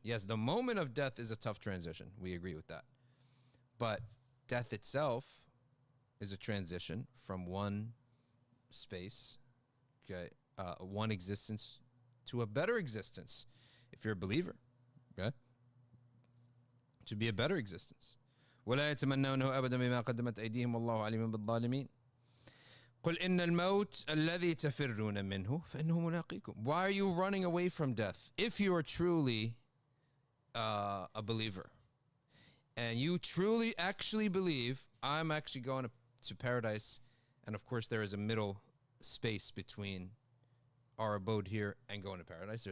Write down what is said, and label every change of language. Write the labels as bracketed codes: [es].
[en] Yes, the moment of death is a tough transition. We agree with that. But death itself is a transition from one space, okay, one existence to a better existence. If you're a believer, okay, to be a better existence. [ar] وَلَا يَتَمَنَّوْنَهُ أَبَدًا بِمَا قَدَّمَتْ أَيْدِيهِمْ وَاللَّهُ عَلِيمٌ بِالظَّالِمِينَ. قل إن الموت الذي تفرون منه فإنه ملاقيكم. [en] Why are you running away from death? If you are truly a believer and you truly actually believe I'm actually going to paradise, and of course there is a middle space between our abode here and going to paradise.